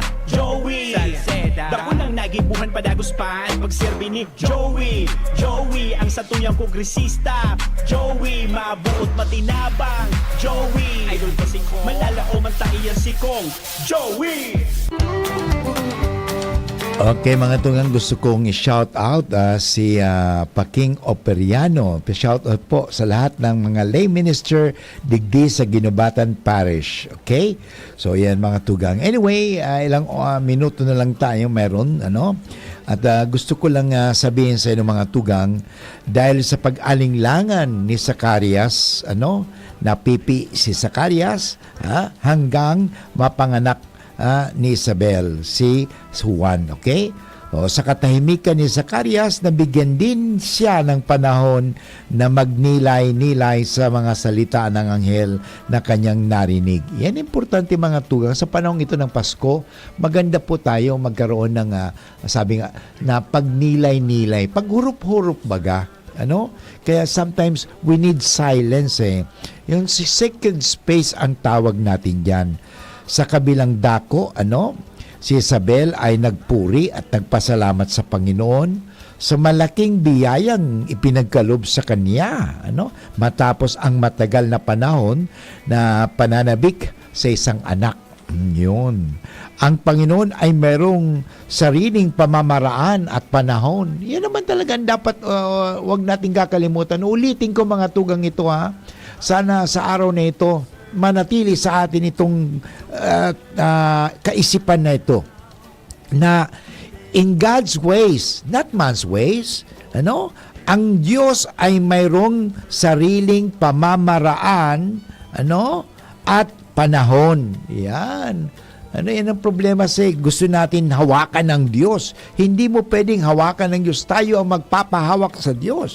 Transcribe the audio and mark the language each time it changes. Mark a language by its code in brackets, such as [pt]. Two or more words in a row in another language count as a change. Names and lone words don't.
[bik] Joey, Salceda, dako nang nagibuhan padagos pa ang pagserbi ni Joey, ang satuyang kongresista. Joey, mabuot matinabang. Joey, idol ko si Kong, malalao man tayo si Kong. Joey! [tl] Okay, mga tungang, gusto kong i-shout out si Paking Operiano. Shout out po sa lahat ng mga lay minister digdi sa Ginubatan Parish. Okay? So, yan mga tugang. Anyway, ilang minuto na lang tayo meron, ano? At gusto ko lang sabihin sa inyo mga tugang, dahil sa pag-alinglangan ni Zacarias, napipi si Zacarias hanggang mapanganak ni Isabel, si Juan, okay? O, sa katahimikan ni Zacarias, nabigyan din siya ng panahon na magnilay-nilay sa mga salita ng anghel na kanyang narinig. Yan importante mga tugang. Sa panahon ito ng Pasko, maganda po tayo magkaroon ng, sabi nga, na pagnilay-nilay, [bik] paghurup-hurup baga. [tl] Kaya [en] sometimes we need silence [tl] Yung [en] second space [tl] ang tawag natin dyan. Sa kabilang dako, si Isabel ay nagpuri at nagpasalamat sa Panginoon sa malaking biyayang ipinagkalob sa kanya, matapos ang matagal na panahon na pananabik sa isang anak. Yun. Ang Panginoon ay merong sariling pamamaraan at panahon. Yan naman talaga dapat wag nating kakalimutan. Ulitin ko mga tugang ito Sana sa araw na ito manatili sa atin itong kaisipan na ito, na [en] in God's ways, not man's ways, [tl] ang Diyos ay mayroong sariling pamamaraan, at panahon. Yan. Yan ang problema gusto natin hawakan ng Diyos. Hindi mo pwedeng hawakan ng Diyos. Tayo ang magpapahawak sa Diyos.